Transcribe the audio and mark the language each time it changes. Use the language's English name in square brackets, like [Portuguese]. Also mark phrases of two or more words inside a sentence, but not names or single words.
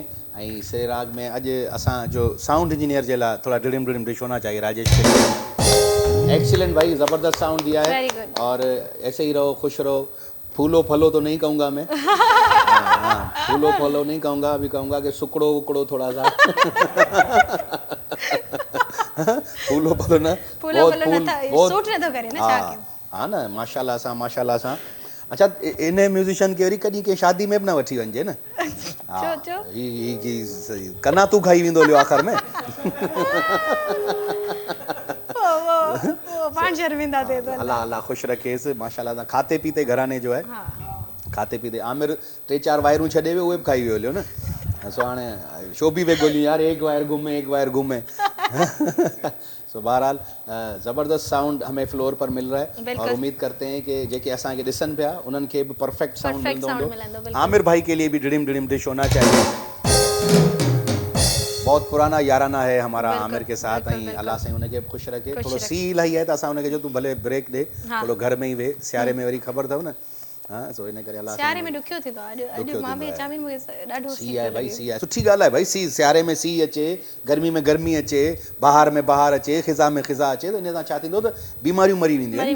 [Sindhi] ऐं सिरे राग में अॼु असांजो [English] sound engineer [Sindhi] जे लाइ [Hindi] थोड़ा डिडिम डिडिम डिश होना चाहिए [Sindhi] राजेश। [Hindi] एक्सीलेंट भाई, ज़बरदस्त साउंड दिया है। [English] Very good. [Hindi] और ऐसे ही रहो, खुश रहो। फूलो फलो तो नहीं कहूँगा मैं। हाँ, फूलो फलो नहीं कहूँगा, अभी कहूँगा कि सुकड़ो उकड़ो थोड़ा सा। फूलो फलो ना, [Sindhi] फूलो फलो नथा, सूट नथो करे न, छा कयूं। हाँ न, माशाल्लाह सां माशाल्लाह सां। अच्छा, इन म्यूज़िशियन खे वरी कॾहिं के शादी में बि न वठी वञिजे न। छो ही कना तू खाई वेंदो लियो आख़िर में। वो पाण शर्मिंदा थिए थो। अल्लाह अल्लाह ख़ुशि रखेसि माशाल्लाह सां। [Hindi] खाते पीते घराने जो है। [Sindhi] खाते पीते आमिर 3-4 वायरूं छॾे वियो, उहे बि खाई वियो लियो न। सो हाणे शोभी वे ॻोल्हियूं यार, एक वायर घुमे। [Hindi] सो बहरहाल ज़बरदस्त साउंड हमें फ्लोर पर मिल रहा है और उम्मीद करते हैं कि [Sindhi] जेके असांखे ॾिसनि पिया उन्हनि खे बि [English] perfect sound [Sindhi] मिलंदो हूंदो। [Hindi] आमिर भाई के लिए भी डिडिम डिडिम डिश होना चाहिए। बहुत पुराना याराना है हमारा आमिर के साथ। [Sindhi] ऐं अल्लाह साईं उनखे बि ख़ुशि रखे। थोरो सी इलाही आहे त असां उनखे जो तूं भले ब्रेक ॾे, थोरो घर में ई वेह, सियारे में वरी ख़बर अथव न। हाँ, सो इन करे अल्लाह सियारे में ॾुखियो थींदो आहे। अॼु मां बि अचां, मूंखे ॾाढो सी आहे भाई, सी आहे। सुठी ॻाल्हि आहे भाई, सी सियारे में सी अचे, गर्मी में गर्मी अचे, बहार में बहार अचे, ख़िज़ा में ख़िज़ा अचे, त इन सां छा थींदो त बीमारियूं मरी वेंदियूं आहिनि।